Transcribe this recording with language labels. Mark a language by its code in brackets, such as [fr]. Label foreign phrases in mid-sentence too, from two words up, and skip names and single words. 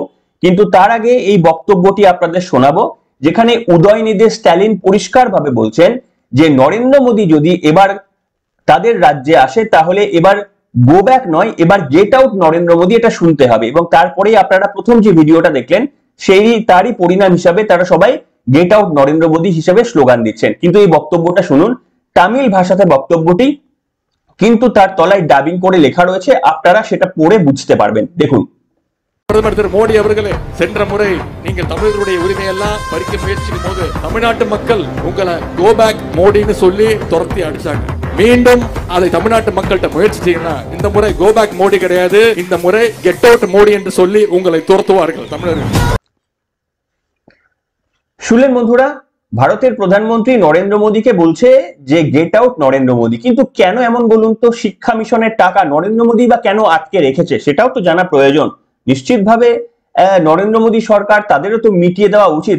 [bn] কিন্তু তার আগে এই বক্তব্যটি আপনাদের শোনাবো, যেখানে উদয়নিধি স্ট্যালিন পরিষ্কারভাবে বলছেন যে নরেন্দ্র মোদী যদি এবার তাদের রাজ্যে আসে তাহলে এবার [en] go back [bn] নয়, এবার [en] get out [bn] নরেন্দ্র মোদী, এটা শুনতে হবে। এবং তারপরেই আপনারা প্রথম যে ভিডিওটা দেখলেন তারই পরিণাম হিসাবে তারা সবাই [en] get out [bn] নরেন্দ্র মোদী হিসেবে স্লোগান দিচ্ছেন। কিন্তু এই বক্তব্যটা শুনুন, তামিল ভাষাতে বক্তব্যটি, কিন্তু তার তলায় ডাবিং করে লেখা রয়েছে, আপনারা সেটা পড়ে বুঝতে পারবেন। দেখুন। [ta] பிரதமர் திரு மோடி அவர்களே, சென்ற முறை நீங்கள் தமிழர்களுடைய உரிமையெல்லாம் பறிக்க முயற்சிக்கும் போது தமிழ்நாட்டு மக்கள் உங்களை [en] go back [ta] மோடின்னு சொல்லி துரத்தி அடிச்சாங்க. மீண்டும் அதை தமிழ்நாட்டு மக்கள்கிட்ட முயற்சி செய்யணும். இந்த முறை [en] go back [ta] மோடி கிடையாது, இந்த முறை [en] get out [ta] மோடி என்று சொல்லி உங்களை துரத்துவார்கள் தமிழர்கள்। [bn] শুনলেন বন্ধুরা, ভারতের প্রধানমন্ত্রী নরেন্দ্র মোদীকে বলছে যে [en] get out [bn] নরেন্দ্র মোদী। কিন্তু কেন এমন বলুন তো? শিক্ষা মিশনের টাকা নরেন্দ্র মোদী বা কেন আটকে রেখেছে সেটাও তো জানা প্রয়োজন। নিশ্চিতভাবে নরেন্দ্র মোদী সরকার, তাদেরও তো মিটিয়ে দেওয়া উচিত।